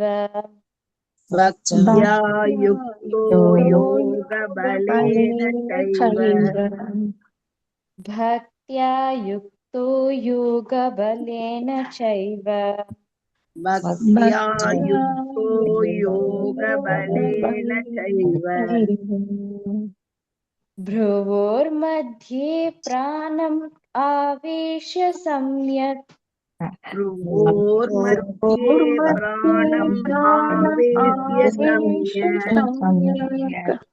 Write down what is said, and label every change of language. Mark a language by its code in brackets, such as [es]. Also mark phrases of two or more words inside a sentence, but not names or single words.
[sa] भक्त्या युक्तो योगबलेन चैव भक्त्या युक्तो योगबलेन चैव भक्त्या युक्तो योगबलेन चैव भ्रुवोर्मध्ये प्राणम् आवेश्य सम्यक् भ्रुवोर्मध्ये प्राणम् आवेश्य सम्यक्